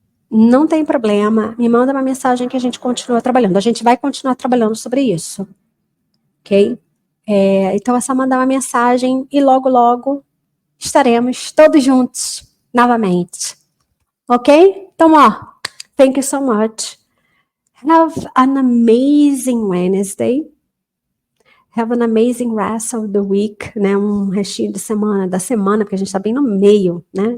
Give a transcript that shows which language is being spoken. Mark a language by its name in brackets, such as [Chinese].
[Portuguese] Não tem problema, me manda uma mensagem que a gente continua trabalhando. A gente vai continuar trabalhando sobre isso, ok? Então é só mandar uma mensagem e logo, logo estaremos todos juntos novamente, ok? Então, [English] thank you so much. Have an amazing Wednesday. Have an amazing rest of the week, [Portuguese] né? Um restinho da semana, porque a gente está bem no meio, né?